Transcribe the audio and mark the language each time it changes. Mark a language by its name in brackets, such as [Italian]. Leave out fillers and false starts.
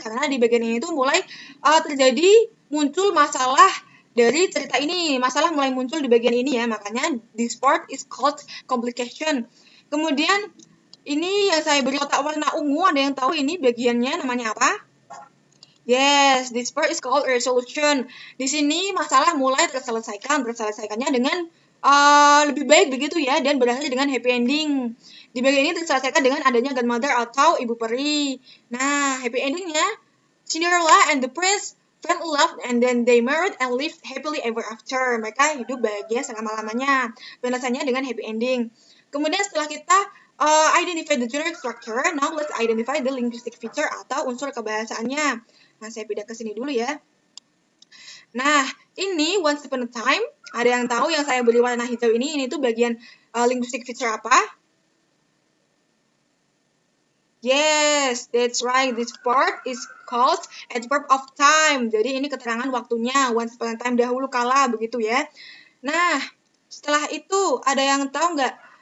[Indonesian] Karena di bagian ini tuh mulai terjadi muncul masalah dari cerita ini. Masalah mulai muncul di bagian ini ya, makanya [English] this part is called complication. [Indonesian] Kemudian ini yang saya beri kotak warna ungu, ada yang tahu ini bagiannya namanya apa? [English] Yes, this part is called resolution. [Indonesian] Di sini masalah mulai terselesaikannya dengan lebih baik begitu ya, dan berakhir dengan happy ending. Di bagian ini terselesaikan dengan adanya godmother atau ibu peri. [English] Nah, happy endingnya Cinderella and the prince fell in love and then they married and lived happily ever after. [Indonesian] Mereka hidup bahagia selama-lamanya. Penyelesaiannya dengan happy ending. Kemudian setelah kita [English] identify the generic structure, now let's identify the linguistic feature [Indonesian] atau unsur kebahasaannya. Nah, saya pindah ke sini dulu ya. Nah, ini [English] once upon a time, [Indonesian] ada yang tahu yang saya beri warna hijau ini tuh bagian linguistic feature apa? [English] Yes, that's right. This part is called adverb of time. [Indonesian] Jadi ini keterangan waktunya, [English] once upon a time, [Indonesian] dahulu kala, begitu ya. Nah, setelah itu ada yang tahu nggak?